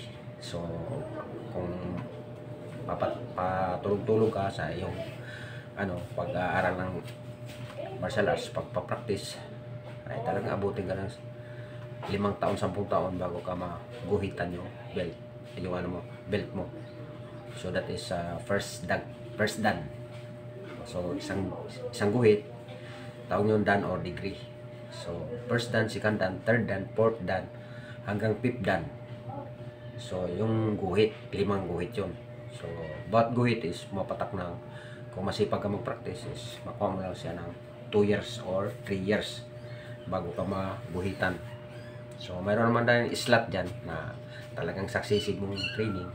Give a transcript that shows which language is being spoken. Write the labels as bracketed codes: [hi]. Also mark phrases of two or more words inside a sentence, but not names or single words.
[tl] So kung patulog-tulog ka sa iyong pag-aaral ng [en] martial arts, [tl] pagpa-practice, ay talagang abutin ka ng 5 taon, 10 taon bago ka maguhitan yung belt, yung belt mo. [en] So that is first dan. [tl] So isang guhit, tawag yung [en] dan or degree. So first dan, second dan, third dan, fourth dan, hanggang fifth dan. [tl] So yung guhit, 5 guhit yun. So, bawat guhit is mapatak ng, kung masipag ka mag-practice is makuha mo lang siya ng [en] 2 years or 3 years [tl] bago ka maguhitan. So, mayroon naman tayong slot dyan na talagang successive mong training.